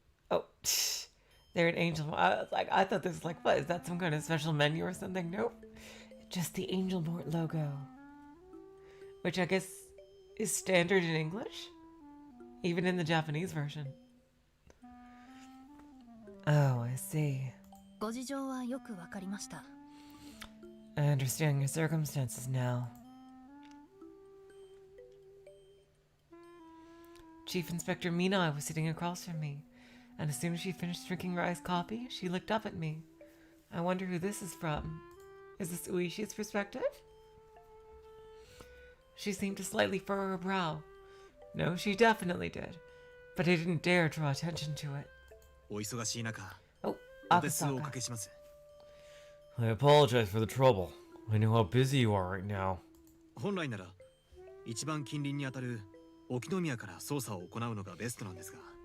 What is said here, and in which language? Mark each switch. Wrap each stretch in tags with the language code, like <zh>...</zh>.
<en>Oh, they're an angel. I thought this was like, what? Is that some kind of special menu or something? Nope. Just the Angel Mort logo. Which I guess is standard in English? Even in the Japanese version. Oh, I see.</en> <ja>ご事情はよくわかりました。</ja> <en>I understand your circumstances now. Chief Inspector Minai was sitting across from me, and as soon as she finished drinking her iced coffee, she looked up at me. I wonder who this is from. Is this Ueshi's perspective? She seemed to slightly furrow her brow. No, she definitely did, but I didn't dare draw attention to it. Oh, Akasaka. I apologize for the trouble. I know how busy you are right now.</en> <ja>本来なら一番近隣にあたる沖宮から捜査を行うのがベストなんですが。</ja>